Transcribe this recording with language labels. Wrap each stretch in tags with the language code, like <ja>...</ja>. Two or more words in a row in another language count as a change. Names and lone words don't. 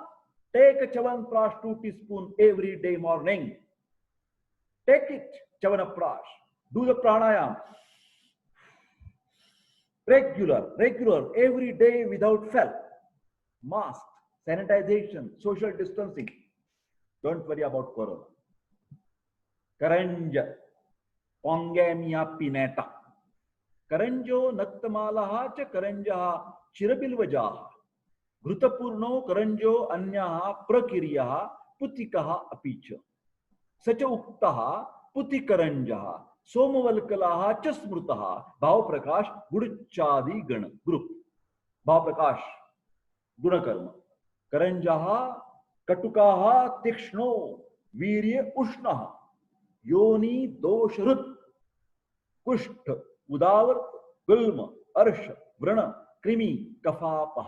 <en>Take a Chyawanprash 2 teaspoons every day morning. Take it, Chyawanprash. Do the pranayam. Regular, every day without fail. Mask, sanitization, social distancing. Don't worry about corona. Karanja, Pongamia pinnata.</en> <sa>करञ्जो नक्तमालः च करञ्जः चिरबिल्वजः. घृतपूर्णो करञ्जो अन्यः प्रकीर्यः पूतिकः अपि च. स च उक्तः पूतिकरञ्जः. सोमवल्कलः च स्मृतः. भाव प्रकाश गुडूच्यादि गण. Group. भाव प्रकाश गुणकर्म। करञ्जः कटुकः तीक्ष्णो वीर्य उष्णः. योनि दोषहृत् कुष्ठ उदावर्त गुल्म अर्श व्रण कृमि कफापहः.</sa>